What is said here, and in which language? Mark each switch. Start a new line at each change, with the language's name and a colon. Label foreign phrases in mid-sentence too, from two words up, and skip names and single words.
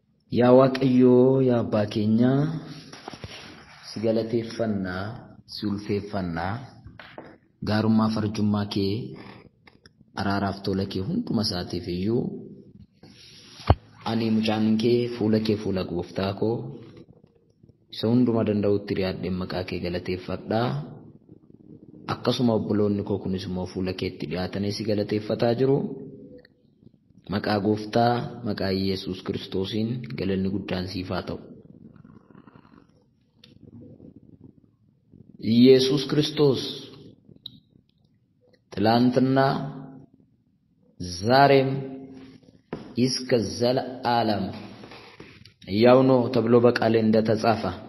Oromo: Yaa Waaqayyoo, yaa Abbaa keenya, si galateeffannaa, si ulfeeffannaa, gaarummaa farjummaa kee, araaraaf tola kee hunduma isaatiif iyyuu ani mucaan kee fuula gooftaa koo isa hunduma danda'utti dhiyaadhee maqaa kee galateeffadhaa. Akkasuma obboloonni koo kunis immoo fuula keetti dhiyaatanii si galateeffataa jiru. Maqaa gooftaa, maqaa Yesuus Kiristoosiin galanni guddaan siif haa ta'u.
Amharic: ኢየሱስ ክርስቶስ ትላንትና ዛሬም እስከ ዘላለም ያው ነው ተብሎ በቃል እንደተጻፈ